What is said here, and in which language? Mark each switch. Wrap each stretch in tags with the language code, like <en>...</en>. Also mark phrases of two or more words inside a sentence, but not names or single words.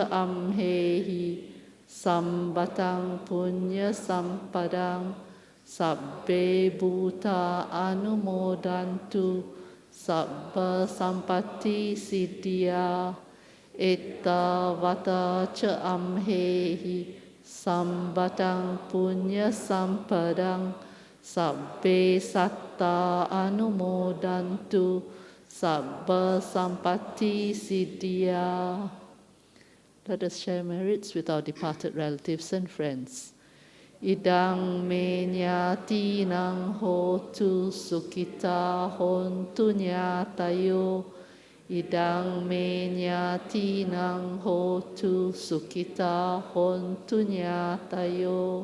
<pi>amhehi sambatang punya sampadang sabbe bhuta anumodantu sabba sampatti siddhya etta vata cha amhehi sambatang punya sampadang sabbe satta anumodantu sabba sampatti siddhya.</pi> <en>Let us share merits with our departed relatives and friends.</en> <pi>Idang me nyatinang hotu sukita hontu nyatayo. Idang me nyatinang hotu sukita hontu nyatayo.</pi>